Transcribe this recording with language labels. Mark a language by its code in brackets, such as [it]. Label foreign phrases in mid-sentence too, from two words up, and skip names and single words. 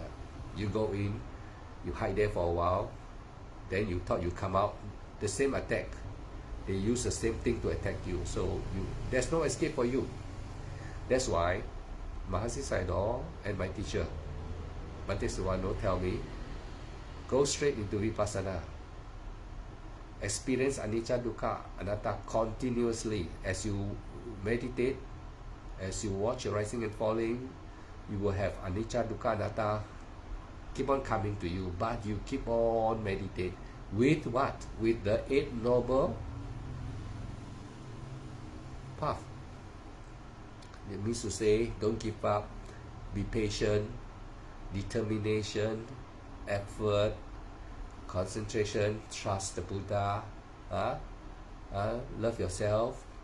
[en] You go in, you hide there for a while, then you thought you come out, the same attack. They use the same thing to attack you. So there's no escape for you. That's why Mahasi Sayadaw and my teacher, Bhante Suwano, tell me, go straight into vipassana. Experience [pi] anicca, dukkha, anatta [en] continuously. As you meditate, as you watch your rising and falling, you will have [pi] anicca, dukkha, anatta [en] keep on coming to you. But you keep on meditate with what? With the Eight Noble Path. It means to say, don't give up, be patient, determination, effort, concentration, trust the Buddha, love yourself.